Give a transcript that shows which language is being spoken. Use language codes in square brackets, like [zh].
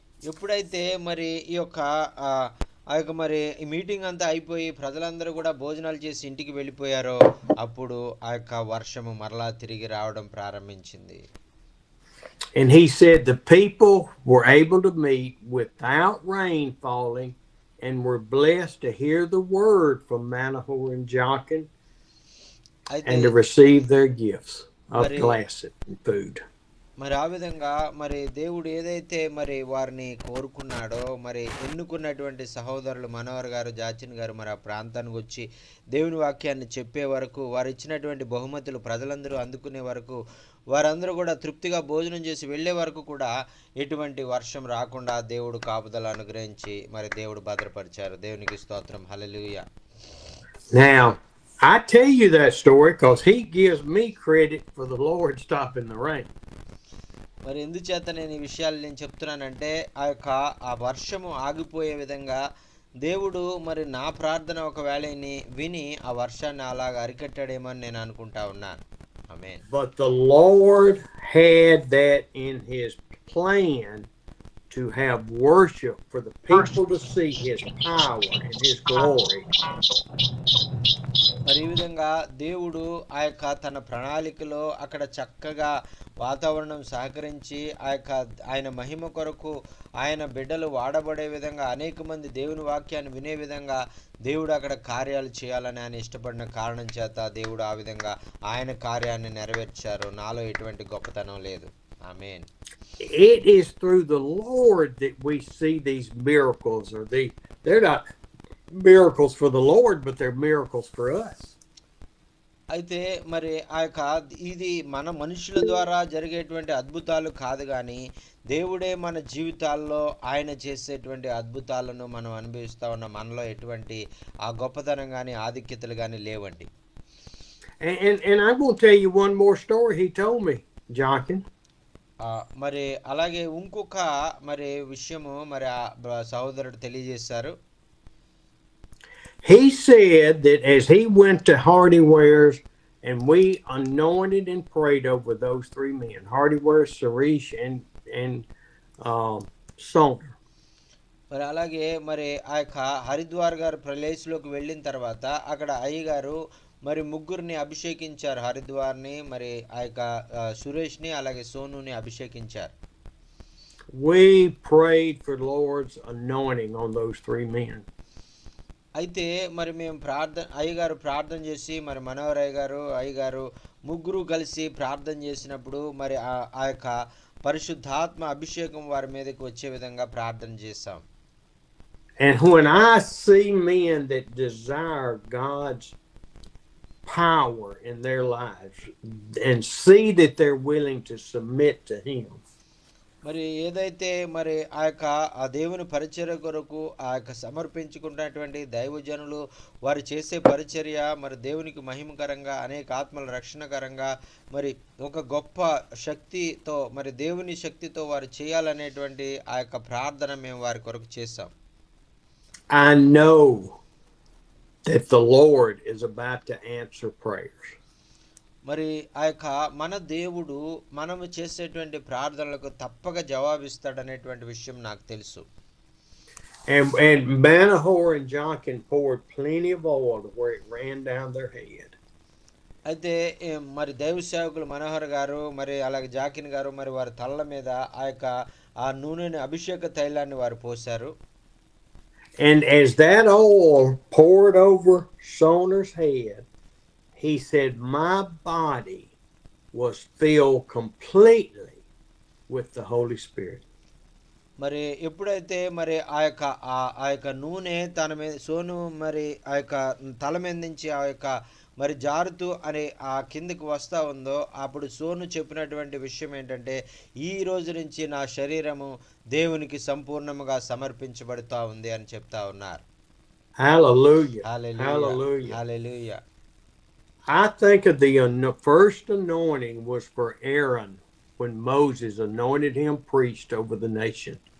[te] ఎప్పుడైతే మరి ఈ యొక్క ఆ యొక్క మరి ఈ మీటింగ్ అంతా అయిపోయి ప్రజలందరూ కూడా భోజనాలు చేసి ఇంటికి వెళ్ళిపోయారో అప్పుడు ఆ యొక్క వర్షము మరలా తిరిగి రావడం ప్రారంభించింది. [en] And he said the people were able to meet without rain falling and were blessed to hear the word from Manohor and Jachin and to receive their gifts of glasses and food. [te] మరి ఆ విధంగా మరి దేవుడు ఏదైతే మరి వారిని కోరుకున్నాడో మరి ఎన్నుకున్నటువంటి సహోదరులు మనోహర్ గారు, జాచిన్ గారు మరి ఆ ప్రాంతానికి వచ్చి దేవుని వాక్యాన్ని చెప్పే వరకు, వారు ఇచ్చినటువంటి బహుమతులు ప్రజలందరూ అందుకునే వరకు, వారందరూ కూడా తృప్తిగా భోజనం చేసి వెళ్ళే వరకు కూడా ఎటువంటి వర్షం రాకుండా దేవుడు కాపుదల అనుగ్రహించి మరి దేవుడు భద్రపరిచారు. దేవునికి స్తోత్రం. హల్లెలూయా. [en] Now I tell you that story because he gives me credit for the Lord stopping the rain. [te] మరి ఎందుచేత నేను ఈ విషయాలు నేను చెప్తున్నానంటే ఆ వర్షము ఆగిపోయే విధంగా దేవుడు మరి నా ప్రార్థన ఒకవేళ విని ఆ వర్షాన్ని అలాగ అరికట్టాడేమో అని నేను అనుకుంటా ఉన్నాను. ఆమేన్. [en] But the Lord had that in his plan to have worship for the people to see his power and his glory. [te] మరి ఈ విధంగా దేవుడు ఆ యొక్క తన ప్రణాళికలో అక్కడ చక్కగా వాతావరణం సహకరించి ఆయన మహిమ కొరకు ఆయన బిడ్డలు వాడబడే విధంగా అనేక మంది దేవుని వాక్యాన్ని వినే విధంగా దేవుడు అక్కడ కార్యాలు చేయాలని ఆయన ఇష్టపడిన కారణం చేత దేవుడు ఆ విధంగా ఆయన కార్యాన్ని నెరవేర్చారు. నాలో ఎటువంటి గొప్పతనం లేదు. ఆమేన్. [en] It is through the Lord that we see these miracles, or they're not miracles for the Lord, but they're miracles for us. [te] అయితే మరి ఇది మన మనుషుల ద్వారా జరిగేటువంటి అద్భుతాలు కాదు కానీ దేవుడే మన జీవితాల్లో ఆయన చేసేటువంటి అద్భుతాలను మనం అనుభవిస్తా ఉన్న మనలో ఎటువంటి ఆ గొప్పతనం కానీ ఆధిక్యతలు కానీ లేవండి. [en] And I'm going to tell you one more story he told me, Jachin. [te] మరి అలాగే ఇంకొక మరి విషయము మరి సహోదరుడు తెలియజేశారు. [en] He said that as he went to Hardyware's and we anointed and prayed over those three men, Hardyware, Suresh, and Sona. [te] మరి అలాగే మరి ఆ యొక్క హరిద్వార్ గారు ప్లేస్లోకి వెళ్ళిన తర్వాత అక్కడ అయ్యగారు మరి ముగ్గురిని అభిషేకించారు. హరిద్వార్ని, మరి ఆ యొక్క సురేష్ని, అలాగే సోనుని అభిషేకించారు. [en] We prayed for the Lord's anointing on those three men. [te] అయితే మరి మేము అయ్యగారు ప్రార్థన చేసి మరి మనోహర్ అయ్యగారు ముగ్గురు కలిసి ప్రార్థన చేసినప్పుడు మరి ఆ యొక్క పరిశుద్ధాత్మ అభిషేకం వారి మీదకి వచ్చే విధంగా ప్రార్థన చేశాం. [en] And when I see men that desire God's power in their lives and see that they're willing to submit to him, [te] మరి ఏదైతే మరి ఆ దేవుని పరిచర్య కొరకు ఆ యొక్క సమర్పించుకున్నటువంటి దైవజనులు వారు చేసే పరిచర్య మరి దేవునికి మహిమకరంగా, అనేక ఆత్మల రక్షణకరంగా, మరి ఒక గొప్ప శక్తితో మరి దేవుని శక్తితో వారు చేయాలనేటువంటి ఆ యొక్క ప్రార్థన మేము వారి కొరకు చేశాం. [en] I know that the Lord is about to answer prayers. [te] మరి ఆ యొక్క మన దేవుడు మనము చేసేటువంటి ప్రార్థనలకు తప్పక జవాబిస్తాడనేటువంటి విషయం నాకు తెలుసు. [en] And Manohor and Jachin poured plenty of oil to where it ran down their head. [te] అయితే మరి దైవ సేవకులు మనోహర్ గారు మరి అలాగే జాకిన్ గారు మరి వారి తలల మీద ఆ నూనెని, అభిషేక తైలాన్ని వారు పోశారు. [en] And as that oil poured over Soner's head, he said, "My body was filled completely with the Holy Spirit." [te] మరి ఎప్పుడైతే మరి ఆ యొక్క నూనె తన మీద సోను మరి ఆ యొక్క తల మీద నుంచి ఆ యొక్క మరి జారుతూ అని ఆ కిందికి వస్తూ ఉందో అప్పుడు సోను చెప్పినటువంటి విషయం ఏంటంటే ఈ రోజు నుంచి నా శరీరము దేవునికి సంపూర్ణముగా సమర్పించబడుతూ ఉంది అని చెప్తా ఉన్నారు. [en] Hallelujah. [te] Hallelujah, [en] Hallelujah. [te] Hallelujah. [en] I think of the first anointing was for Aaron when Moses anointed him priest over the nation.